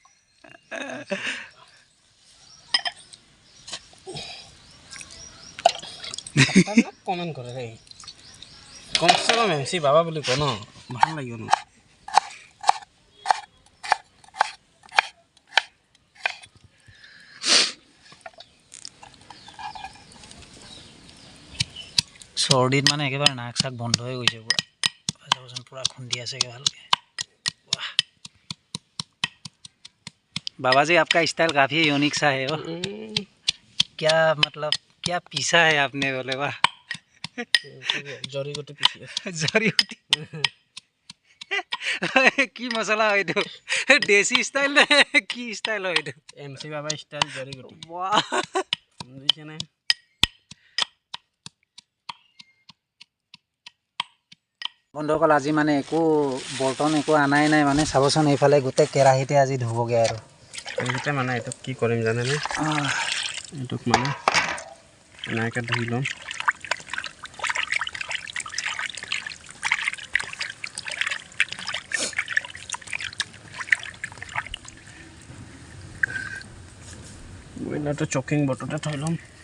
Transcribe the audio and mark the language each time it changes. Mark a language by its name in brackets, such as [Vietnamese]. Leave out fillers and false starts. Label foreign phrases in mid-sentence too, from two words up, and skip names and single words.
[Assamese] কমেণ্ট কৰে দেই কমচে কম এম চি বাবা বুলি কয় ন ভাল লাগিব ন চৰ্দিত মানে একেবাৰে নাক চাক বন্ধ হৈ গৈছে পুৰা চাবচোন পুৰা খুন্দি আছে ভালকৈ [Hindi] वाह बाबा जी आपका स्टाइल काफ़ी यूनिक सा है वो क्या मतलब क्या पीसा है आपने बोले वाह जड़ी गुटी पीसी जड़ी गुटी की मसला है तो देसी स्टाइल की स्टाइल है तो एमसी बाबा स्टाइल जड़ी गुटी वाह [Assamese] বুঝিছে না বন্ধুসকল আজি মানে একো বৰ্তন একো আনাই নাই মানে চাবচোন এইফালে গোটেই কেৰাহীতে আজি ধুবগে আৰু কেৰাহীতে মানে এইটো কি কৰিম জানেনে এইটোক মানে এনেকৈ ধুই ল'ম ব্ৰইলাৰটো চকিং বটতে থৈ ল'ম